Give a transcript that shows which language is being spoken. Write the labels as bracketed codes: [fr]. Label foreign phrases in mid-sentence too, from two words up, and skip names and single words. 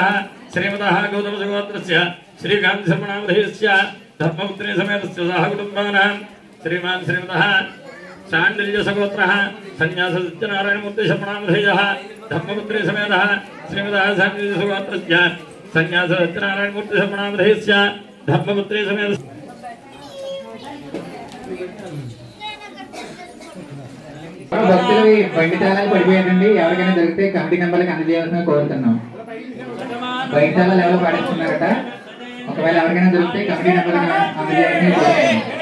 [sa] श्रीमतः गौतम सुगोत्रस्य श्रीकांत शर्मणामधेयस्य धर्मपुत्री समेतस्य सह कुटुम्बानां श्रीमान श्रीमतः शाण्डिल्य सगोत्रः सन्यास सत्यनारायणमूर्ति शर्मणामधेयः धर्मपुत्री समेतः श्रीमतः शाण्डिल्य सगोत्रस्य सन्यास सत्यनारायणमूर्ति शर्मणामधेयस्य धर्मपुत्री समेत [te] భక్తులవి బండి తాళాలు పడిపోయారండి. ఎవరికైనా దొరికితే కమిటీ నెంబర్కి అందజేయాల్సిన కోరుతున్నాం. బయట తాళాలు ఎవరు పాటిస్తున్నారట. ఒకవేళ ఎవరికైనా దొరికితే కమిటీ నెంబర్కి అందజేయాలని కోరుతున్నాం.